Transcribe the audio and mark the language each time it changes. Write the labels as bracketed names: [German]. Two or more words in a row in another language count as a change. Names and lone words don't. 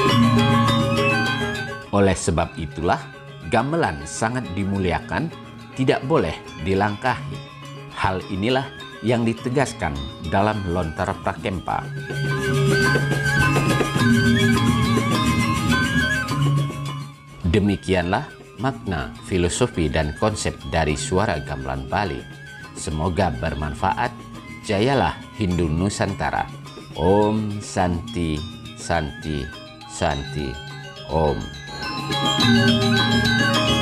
[Indonesian] Oleh sebab itulah, gamelan sangat dimuliakan, tidak boleh dilangkahi. Hal inilah yang ditegaskan dalam Lontar Prakempa. Demikianlah makna, filosofi, dan konsep dari suara gamelan Bali. Semoga bermanfaat. Jayalah Hindu Nusantara. [Sanskrit] Om Santi Santi Santi Om.